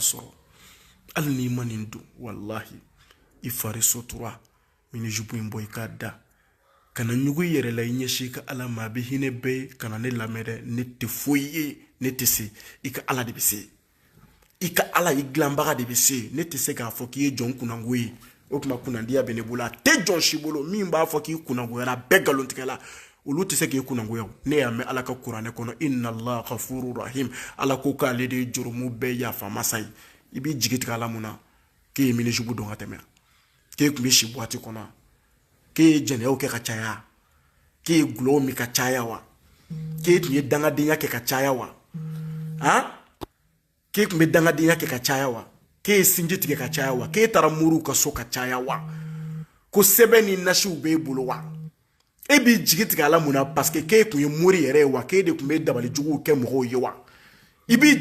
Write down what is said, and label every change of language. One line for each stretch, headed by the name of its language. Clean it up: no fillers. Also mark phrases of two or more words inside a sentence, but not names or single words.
Bambara: sɔrɔ hali n'i mani don wallahi i fari sotura mini jupu in bɔ i k'a da kana ɲugu i yɛrɛ la i ɲɛsi i ka ala ma a bɛ hinɛ bɛɛ ye kana ne lamɛn dɛ ne tɛ foyi ye ne tɛ se i ka ala de bɛ se i ka ala i dilanbaga de bɛ se ne tɛ se k'a fɔ k'i ye jɔn kunnango ye o tuma kunnandiya bɛ ne bolo a tɛ jɔn si bolo min b'a fɔ k'i kunnangoyara bɛɛ nkalontigɛla olu tɛ se k'i kunnangoya ne y'a mɛn ala ka kuranɛ kɔnɔ
Arabic: إن الله غفور رحيم
Bambara: ala ko k'ale de ye jurumu bɛɛ yafa masa ye i b'i jigi tigɛ ala mun na k'e ye minisubu dɔn ka tɛmɛ k'e tun bɛ si buwati kɔnɔ k'e ye jɛnɛyaw kɛ ka caya k'e ye gulɔw min ka caya wa k'e tun ye dangadenya kɛ ka caya wa k'e tun bɛ dangadenya kɛ ka caya wa k'e ye sinji tigɛ ka caya wa k'e taara moriw ka so ka caya wa ko sɛbɛn ni nasiw b'e bolo wa e b'i jigi tigɛ ala mun na
French: parce que
Bambara: k'e tun ye mori yɛrɛ ye wa k'e de tun bɛ dabali juguw kɛ mɔgɔw ye wa i b'i